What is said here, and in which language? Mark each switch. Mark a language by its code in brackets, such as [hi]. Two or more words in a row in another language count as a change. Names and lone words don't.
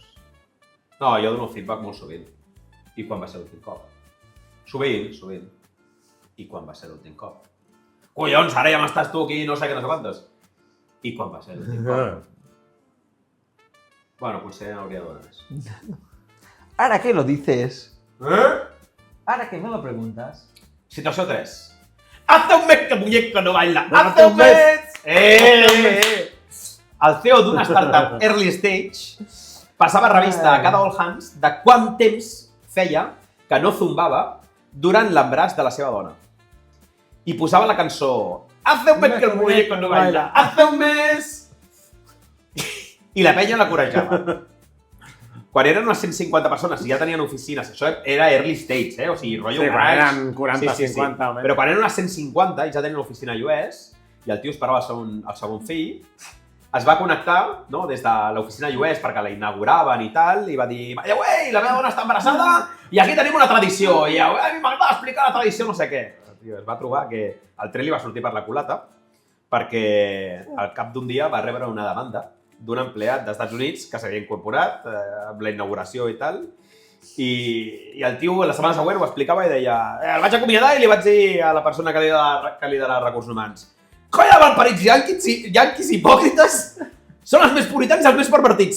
[ca] No, jo dono feedback molt sovint. I quan va ser l'últim cop? Sovint. I quan va ser l'últim cop? Collons, ara ja m'estàs tu aquí, no sé què, no sé quantes. I quan va ser l'últim cop? Bueno, potser hauria de donar més. [es] Ahora que lo dices, Eh? ahora que me lo preguntas, [ca] Situació 3. [es] Hace un mes que el muñeco no baila. Hace un mes. [ca] El CEO d'una startup [en] early stage [ca] passava revista a cada [en] all hands [ca] de quant temps feia que no zumbava durant l'embaràs de la seva dona. I posava la cançó [es] Hace un mes que el muñeco no baila. Hace un mes. [ca] I la penya la corejava. Quan eren unes 150 persones i ja tenien oficines, això era [en] early stage, [ca] o sigui, rotllo Sí, quan garage. eren 40, 50 almenys. Però quan eren unes 150 i ja tenien l'oficina a US i el tio esperava el segon fill, es va connectar des de l'oficina US perquè la inauguraven i tal, i va dir, [en] by the way, [ca] la meva dona està embarassada i aquí tenim una tradició, i a mi m'agrada explicar la tradició no sé què. El tio es va trobar que el tren li va sortir per la culata perquè al cap d'un dia va rebre una demanda d'un empleat dels Estats Units que s'havia incorporat amb la inauguració i tal, i el tio la setmana següent ho explicava i deia el vaig acomiadar i li vaig dir a la persona que lidera recursos humans colla de malparits yanquis hipòcrites són els més puritans i els més pervertits.